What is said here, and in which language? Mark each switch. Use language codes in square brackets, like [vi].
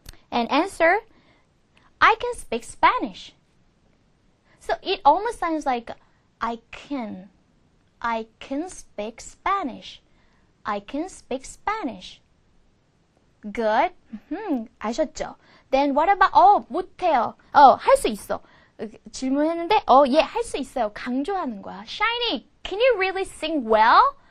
[en] And answer, I can speak Spanish. So it almost sounds like I can speak Spanish. I can speak Spanish. Good. [ko] 아셨죠? [en] Then what about, [ko] 못해요. 할 수 있어. 질문했는데, 예, 할 수 있어요. 강조하는 거야. [en] Shiny, can you really sing well?